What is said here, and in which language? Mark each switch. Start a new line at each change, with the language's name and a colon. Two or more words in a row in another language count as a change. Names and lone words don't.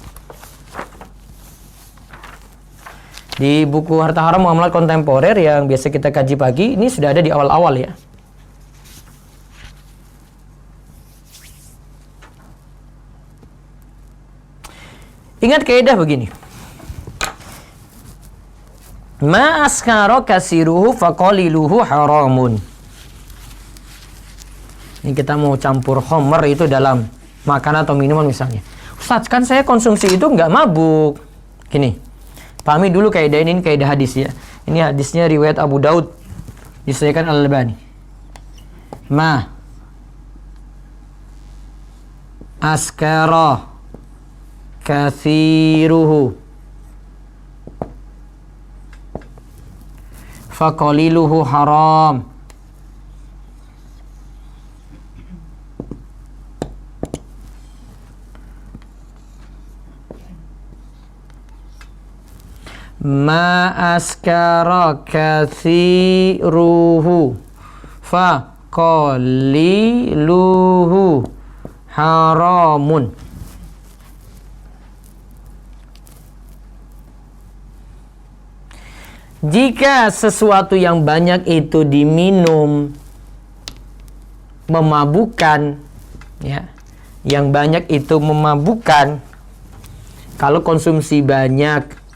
Indonesian: Di buku Harta Haram Muamalat Kontemporer yang biasa kita kaji pagi, ini sudah ada di awal-awal ya. Ingat kaidah begini.
Arabic: ما أسكر كثيره فقليله حرام.
Indonesian: Ini kita mau campur khamr itu dalam makanan atau minuman misalnya. Ustaz, kan saya konsumsi itu nggak mabuk. Gini. Pahami dulu kaidah ini kaidah hadis ya. Ini hadisnya riwayat Abu Daud. Disahihkan Al-Albani.
Arabic: ما أسكر كثيره فقليله حرام. ما أسكر كثيره فقليله حرام.
Indonesian: Jika sesuatu yang banyak itu diminum memabukkan, ya, yang banyak itu memabukkan, kalau konsumsi banyak